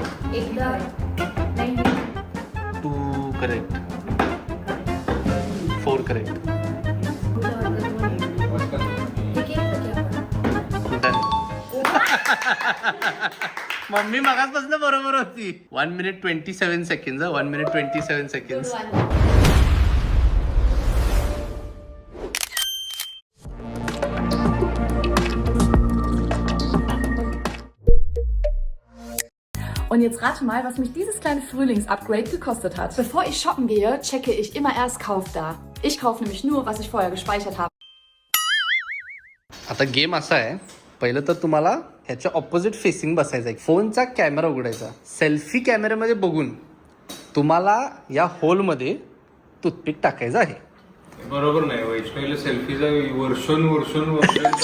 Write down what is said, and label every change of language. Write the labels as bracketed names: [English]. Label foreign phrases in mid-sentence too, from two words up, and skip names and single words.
[English] 2 करेक्ट. 4 correct. done. [Marathi] मम्मी मगासपासून बरोबर होती. [English] 1 minute 27 seconds. 1 minute 27 seconds. [German] Und jetzt rate mal, was mich dieses kleine Frühlings-Upgrade gekostet hat. Bevor ich shoppen gehe, checke ich immer erst Kauf da. Ich kaufe nämlich nur, was ich vorher gespeichert habe. [Marathi] आता गेम असा आहे. पहिलं तर तुम्हाला ह्याच्या [English] opposite facing [Marathi] बसायचं आहे. फोनचा कॅमेरा उघडायचा. सेल्फी कॅमेऱ्यामध्ये बघून तुम्हाला या होलमध्ये टूथपिक टाकायचं आहे. बरोबर नाही वैष्णवीला सेल्फीचा वर्षोन